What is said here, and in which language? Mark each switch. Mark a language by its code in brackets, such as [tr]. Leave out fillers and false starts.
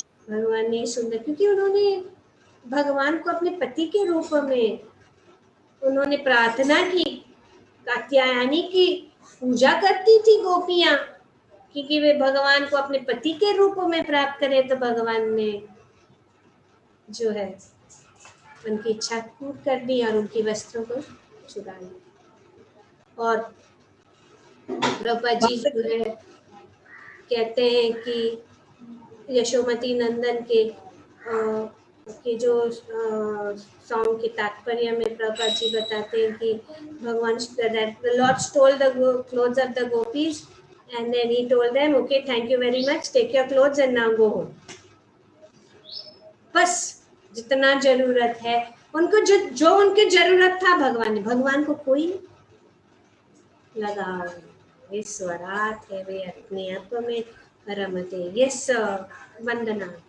[hi] भगवान ने सुंदर, क्योंकि उन्होंने भगवान को अपने पति के रूप में उन्होंने प्रार्थना की, कात्यायनी की पूजा करती थी गोपियां, क्योंकि वे भगवान को अपने पति के रूप में प्राप्त करें, तो भगवान ने जो है उनकी इच्छा पूर्ण कर दी और उनकी वस्त्रों को चुरा लिया। और प्रभुपाद जी जो है कहते हैं कि यशोमती नंदन के जो सॉन्ग के तात्पर्य में प्रभुपाद जी बताते हैं कि भगवान [en] the Lord stole the clothes of the gopis and then he told them, okay, thank you very much, take your clothes and now go home. [hi] बस जितना जरूरत है उनको, जो उनकी जरूरत था भगवान को कोई लगाव नहीं, ईश्वरात है वे अपने आप में रमते। यस वंदना।